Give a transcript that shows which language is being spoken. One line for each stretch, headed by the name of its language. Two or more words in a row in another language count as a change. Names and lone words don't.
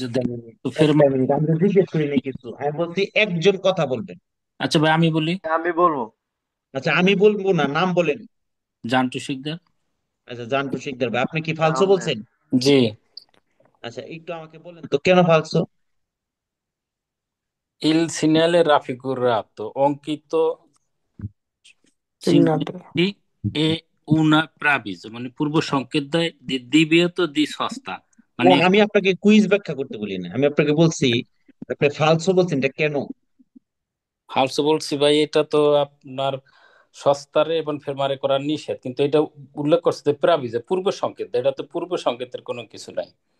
Bangla: একটা মিনিট, একটা মিনিট, আমি তো জিজ্ঞেস করিনি কিছু, আমি বলছি একজন কথা বলবেন। আচ্ছা ভাই, আমি বলি। আমি বলবো। আচ্ছা, আমি বলবো না, নাম বলেন। জান্টু শিকদার। আচ্ছা, জান্টু শিকদার ভাই, আপনি কি ফালসো বলছেন? জি। আচ্ছা, একটু আমাকে বলেন তো কেন ফালসো?
Italian: Il segnale raffigurato অঙ্কিত
Bangla: সিগন্যালটা। চিহ্নটি এ
Italian: una preavviso
Bangla: মানে পূর্ব সংকেত দেয়
Italian: di divieto di sosta
Bangla: মানে আমি আপনাকে কুইজ ব্যাখ্যা করতে বলি না, আমি আপনাকে বলছি আপনি ফালসো বলছেন, এটা কেন? ফালসো বলছি ভাই, এটা তো আপনার সস্তারে এবং ফেরমারে করার নিষেধ, কিন্তু এটা উল্লেখ করছে যে প্রাভিজে পূর্ব সংকেত, এটা তো পূর্ব সংকেতের কোনো কিছু নাই।